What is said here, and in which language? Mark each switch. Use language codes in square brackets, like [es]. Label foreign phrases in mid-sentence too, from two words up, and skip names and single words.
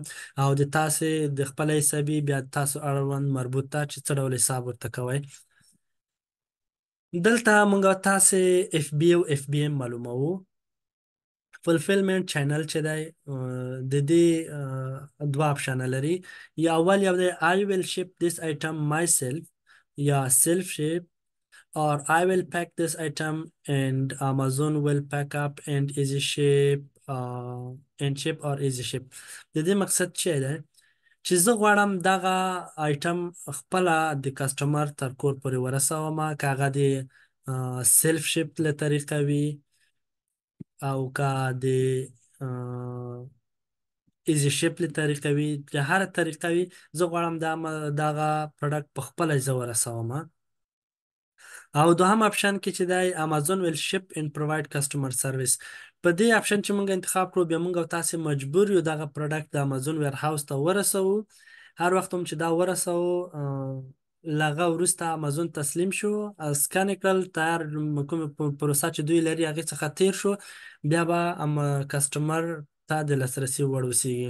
[ps] او د تاسې د خپل حسابي بیا تاسو اړوند مربوط ته چې څه ډول حساب ورته کوئ. دلته موږ تاسې اف بی او اف بی ام معلوموو. [en] fulfillment channel [ps] چې دی د دې دوه اپشنه لري. یا اول یو دی [en] I will ship this item myself، یا self ship، or I will pack this item and Amazon will pack up and easy ship and ship or easy ship. [ps] د دې مقصد څه دی؟ چې زه غواړم دغه آیټم خپله د کسټمر تر کور پورې ورسوم، که هغه د [en] self ship [ps] له طریقه وي او که د [en] easy ship [ps] له طریقه وي، که هره طریقه وي، زه غواړم دغه پروډکټ په خپله زه ورسوم. او دوهم اپشن کې چې دی امازون [en] will ship and provide customer service. [ps] په دې اپشن چې موږ انتخاب کړو، بیا موږ او تاسې مجبور یو دغه پروډکټ د امازون ویر هاوس ته ورسوو. هر وخت هم چې دا ورسوو، له هغه وروسته امازون تسلیم شو، سکن یې کړل، تیار کومې پروسه چې دوی لري هغې څخه تیر شو، بیا به کسټمر ته د لاسرسي وړ اوسېږي.